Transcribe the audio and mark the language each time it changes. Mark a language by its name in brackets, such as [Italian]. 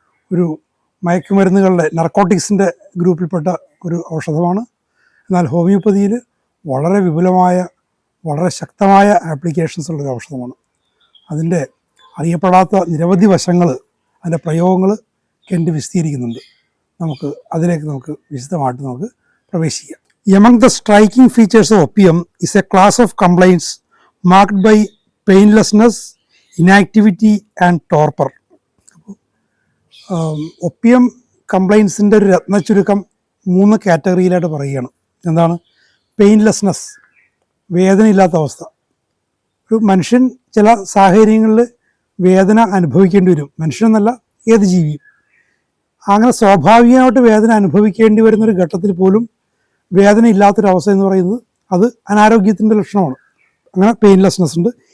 [Malayalam] ഒരു മയക്കുമരുന്നുകളുടെ നർക്കോട്ടിക്സിൻ്റെ ഗ്രൂപ്പിൽപ്പെട്ട ഒരു ഔഷധമാണ്. എന്നാൽ ഹോമിയോപ്പതിയിൽ വളരെ വിപുലമായ, വളരെ ശക്തമായ ആപ്ലിക്കേഷൻസ് ഉള്ളൊരു ഔഷധമാണ്. അതിൻ്റെ അറിയപ്പെടാത്ത നിരവധി വശങ്ങൾ, അതിൻ്റെ പ്രയോഗങ്ങൾ കെൻറ്റ് വിശദീകരിക്കുന്നുണ്ട്. അതിലേക്ക് വിശദമായിട്ട് പ്രവേശിക്കാം. [English] Among the striking features of opium is a class of complaints marked by painlessness, inactivity and torpor. [Malayalam] Opium കംപ്ലൈൻസിൻ്റെ ഒരു രത്നച്ചുരുക്കം 3 കാറ്റഗറിയിലായിട്ട് പറയുകയാണ്. എന്താണ്? പെയിൻലെസ്നെസ്, വേദനയില്ലാത്ത അവസ്ഥ. ഒരു മനുഷ്യൻ ചില സാഹചര്യങ്ങളിൽ വേദന അനുഭവിക്കേണ്ടി വരും. മനുഷ്യനെന്നല്ല, ഏത് ജീവിയും. അങ്ങനെ സ്വാഭാവികമായിട്ട് വേദന അനുഭവിക്കേണ്ടി വരുന്നൊരു ഘട്ടത്തിൽ പോലും വേദന ഇല്ലാത്തൊരവസ്ഥ എന്ന് പറയുന്നത് അത് അനാരോഗ്യത്തിൻ്റെ ലക്ഷണമാണ്. അങ്ങനെ പെയിൻലെസ്നെസ് ഉണ്ട്.